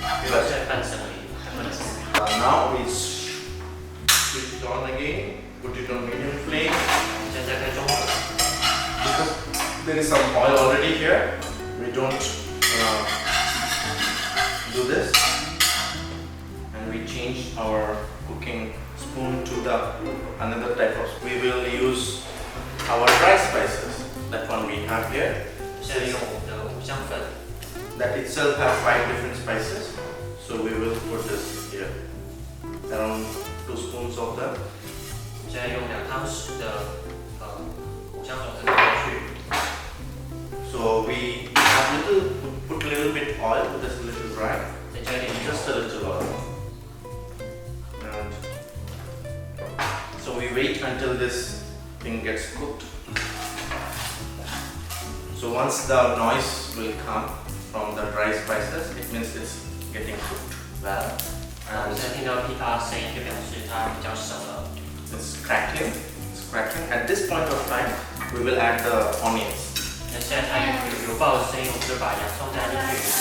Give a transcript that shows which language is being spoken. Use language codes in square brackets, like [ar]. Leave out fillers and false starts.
[zh] 现在半生而已，还不能吃。 [en] Now we switch it on again. Put it on medium flame. [zh] 现在开中火。 [en] Because there is some oil already here, we don't do this, and we change our cooking spoon to the another type of. We will use our dry spices. That one we have here. [zh] 现在用我们的五香粉， [en] That itself has 5 different spices. So we will put this here. Around 2 spoons of them. [zh] 现在用2汤匙的五香粉放进去。 [en] So we have put a little bit oil, just a little dry. [zh] 再加一点油。 [en] Just a little oil. And so we wait until this thing gets cooked. So once the noise will come from the dry spices, it means it's getting cooked well. [zh] 我 [en] And [zh] 现在听到噼啪声音，就表示它比较熟了。 [en] it's crackling. It's crackling. At this point of time, we will add the onions. [zh] 那现在它有油爆的声音，我们就把洋葱加进去。